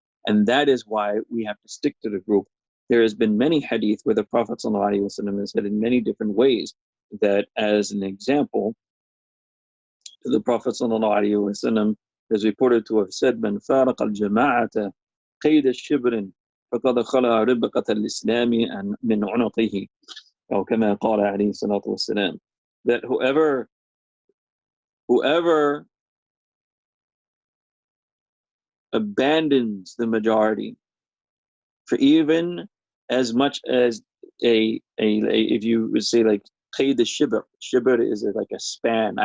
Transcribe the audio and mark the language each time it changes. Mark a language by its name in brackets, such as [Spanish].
[English] And that is why we have to stick to the group. There has been many hadith where the Prophet ﷺ has said in many different ways that, as an example, the Prophet ﷺ is reported to have said, "Man faraq al-jama'ata [Arabic] قيد الشبر فقد خلع ربقة الإسلام من عنقه." أو كما قال عليه الصلاة والسلام. [English] That whoever abandons the majority for even as much as if you would say like [Arabic] قيد الشبر, [English] shibr is like a span.